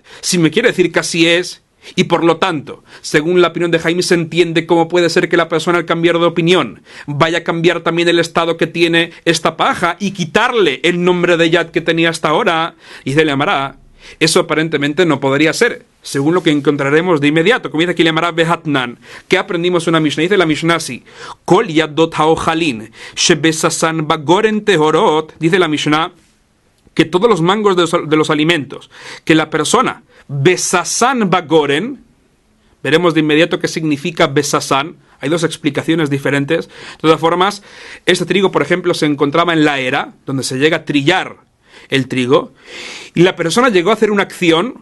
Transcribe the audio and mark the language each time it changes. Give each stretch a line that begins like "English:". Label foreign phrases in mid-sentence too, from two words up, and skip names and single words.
Spanish: Si me quiere decir que así es, y por lo tanto, según la opinión de Jaime, se entiende cómo puede ser que la persona al cambiar de opinión vaya a cambiar también el estado que tiene esta paja y quitarle el nombre de yad que tenía hasta ahora, y se le llamará. Eso aparentemente no podría ser, según lo que encontraremos de inmediato. Como dice aquí, le llamará Behatnan, que aprendimos una Mishnah. Dice la Mishnah así:
Hebrew: כל ידות האוכלין, שבססן בגורן טהורות.
Spanish: Dice la Mishnah que todos los mangos de los alimentos que la persona
Hebrew: בססן בגורן,
Spanish: veremos de inmediato qué significa besasan. Hay dos explicaciones diferentes. De todas formas, este trigo, por ejemplo, se encontraba en la era, donde se llega a trillar el trigo, y la persona llegó a hacer una acción.